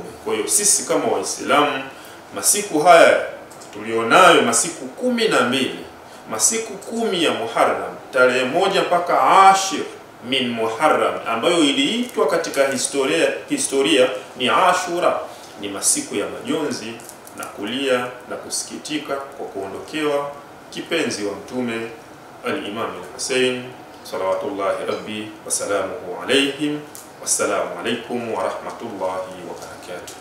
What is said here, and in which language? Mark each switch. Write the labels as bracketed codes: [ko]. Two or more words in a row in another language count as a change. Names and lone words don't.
[sw] Kwa hiyo sisi kama Waislamu, masiku haya tulionayo, masiku 12, masiku 10 ya Muharram, tarehe 1 mpaka [ar] عاشر من محرم, [sw] ambayo iliitwa katika historia ni Ashura, ni masiku ya majonzi na kulia na kusikitika kwa kuondokewa kipenzi wa Mtume, [ar] الإمام الحسين صلوات الله ربي وسلامه عليهم. والسلام عليكم ورحمة الله وبركاته.